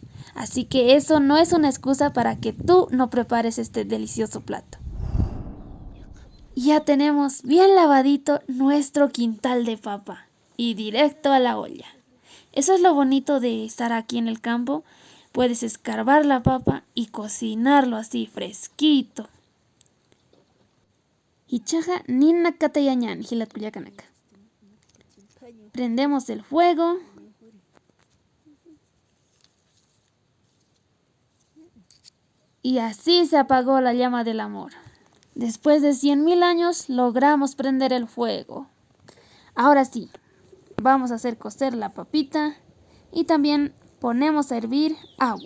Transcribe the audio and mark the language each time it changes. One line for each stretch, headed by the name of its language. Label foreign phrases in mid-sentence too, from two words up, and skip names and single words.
Spanish: Así que eso no es una excusa para que tú no prepares este delicioso plato. Ya tenemos bien lavadito nuestro quintal de papa y directo a la olla. Eso es lo bonito de estar aquí en el campo. Puedes escarbar la papa y cocinarlo así fresquito.
Aymara: Hichaja nina katayañan hilatkullakanaka.
Spanish: Prendemos el fuego. Y así se apagó la llama del amor. Después de 100.000 años logramos prender el fuego. Ahora sí, vamos a hacer cocer la papita y también ponemos a hervir agua.